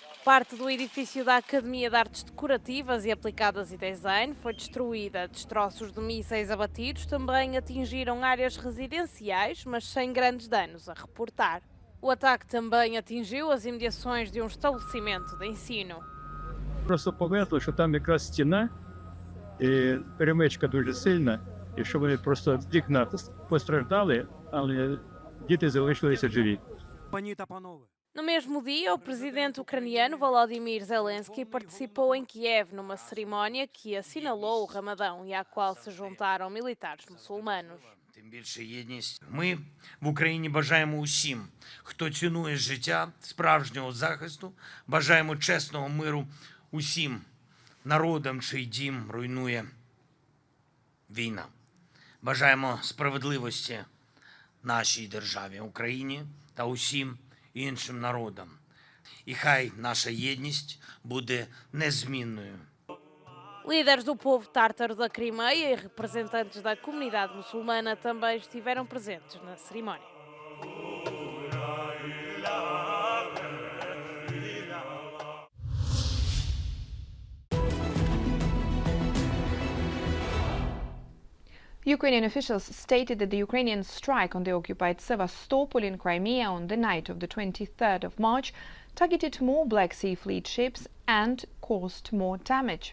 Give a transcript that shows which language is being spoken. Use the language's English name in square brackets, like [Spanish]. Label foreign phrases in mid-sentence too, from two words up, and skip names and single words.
[Portuguese] Parte do edifício da Academia de Artes Decorativas e Aplicadas e Design foi destruída. Destroços de mísseis abatidos também atingiram áreas residenciais, mas sem grandes danos a reportar. O ataque também atingiu as imediações de um estabelecimento de ensino. [Ukrainian] Просто повезло, що там якраз стіна, і перемичка дуже сильна, і що вони просто вікна постраждали, але діти залишилися живі. [Portuguese] No mesmo dia, o presidente ucraniano Volodymyr Zelensky participou em Kiev numa cerimónia que assinalou o Ramadão e à qual se juntaram militares muçulmanos. [Ukrainian] Тим більше єдність. Ми в Україні бажаємо усім, хто цінує життя, справжнього захисту, бажаємо чесного миру усім народам, чий дім руйнує війна. Бажаємо справедливості нашій державі, Україні та усім іншим народам. І хай наша єдність буде незмінною. [Portuguese] Líderes do povo tártaro da Crimeia e representantes da comunidade muçulmana também estiveram presentes na cerimónia. [English] Ukrainian officials stated that the Ukrainian strike on the occupied Sevastopol in Crimea on the night of the 23rd of March targeted more Black Sea Fleet ships and caused more damage.